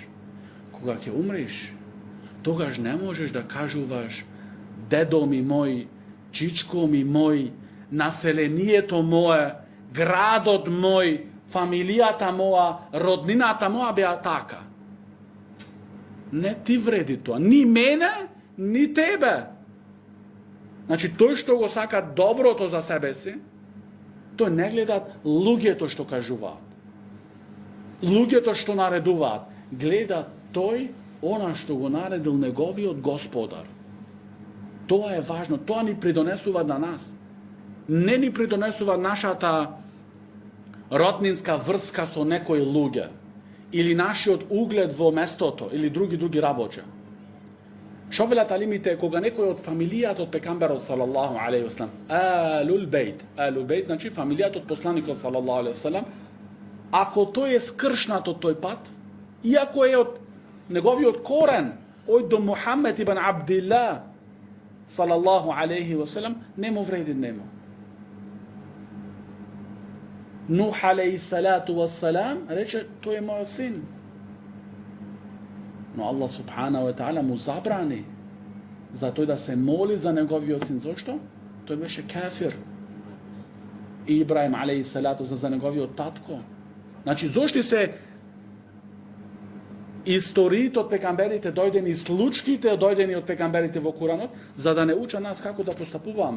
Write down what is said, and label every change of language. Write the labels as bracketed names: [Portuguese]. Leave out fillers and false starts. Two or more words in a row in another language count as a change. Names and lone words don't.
[Macedonian] Кога ке умриш, тогаж не можеш да кажуваш дедо ми мој, чичко ми мој, населенијето моје, градот мој, фамилијата моја, роднината моја беја така. Не ти вреди то, ни мене, ни тебе. Значи, тој што го сака доброто за себе си, тој не гледат луѓето што кажуваат. Луѓето што наредуваат, гледат тој, она што го наредил неговиот Господар. Тоа е важно, тоа ни придонесува на нас. Не ни придонесува нашата роднинска врска со некои луѓе, или нашиот углед во местото, или други работи. Шо велат алимите, кога некој од фамилијата од пекамберот [Arabic] صلى الله عليه وسلم, آل البيت, [Macedonian] значи фамилијата од посланикот [Arabic] صلى الله عليه وسلم, [Macedonian] ако тој е скршнат од тој пат, иако е од неговиот корен, ој до Мухамед ибн Абдилла [Arabic] صلى الله عليه وسلم, [Macedonian] не му вреди нему. Нух [Arabic] عليه الصلاة والسلام [Macedonian] рече, тој е мојот син. Но Аллах [Arabic] سبحانه وتعالى [Macedonian] му забрани за тој да се моли за неговиот син. Зошто? Тој беше кафир. И Ибраим [Arabic] عليه الصلاة [Macedonian] за неговиот татко. Значи, зошто се историите од пекамберите дојдени, случките дојдени од пекамберите во Куранот, за да не уча нас како да постапуваме.